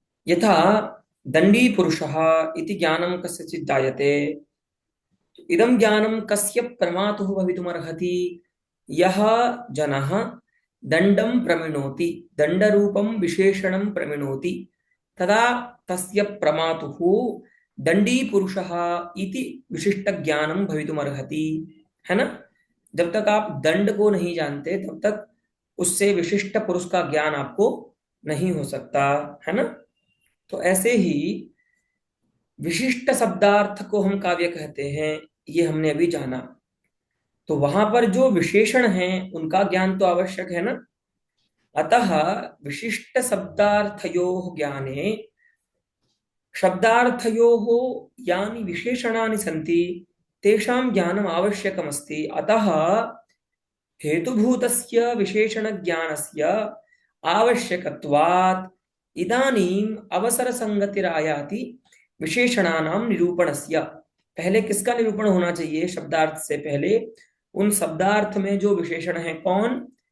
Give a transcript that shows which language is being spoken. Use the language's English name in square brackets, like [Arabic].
[Sanskrit] यथा दण्डी पुरुषः इति ज्ञानं कस्यचित् जायते, इदं ज्ञानं कस्य प्रमातुः भवितुमर्हति? यः जनः दण्डं प्रमिणोति, दण्डरूपं विशेषणं प्रमिणोति, तदा तस्य प्रमातुः दण्डी पुरुषः इति विशिष्टज्ञानं भवितुमर्हति। [Hindi] है ना? जब तक आप दंड को नहीं जानते तब तक उससे विशिष्ट पुरुष का ज्ञान आपको नहीं हो सकता, है ना? तो ऐसे ही विशिष्ट शब्दार्थ को हम काव्य कहते हैं, ये हमने अभी जाना। तो वहां पर जो विशेषण हैं उनका ज्ञान तो आवश्यक है ना। [Sanskrit] अतः विशिष्ट शब्दार्थयोः ज्ञाने शब्दार्थयोः यानि विशेषणानि सन्ति तेषां ज्ञानम् आवश्यकमस्ति। अतः हेतुभूतस्य विशेषणज्ञानस्य आवश्यकत्वात् इदानीम् अवसरसंगतिरायाति विशेषणानां निरूपणस्य। [Hindi] पहले किसका निरूपण होना चाहिए? शब्दार्थ से पहले उन शब्दार्थ में जो विशेषण है, कौन?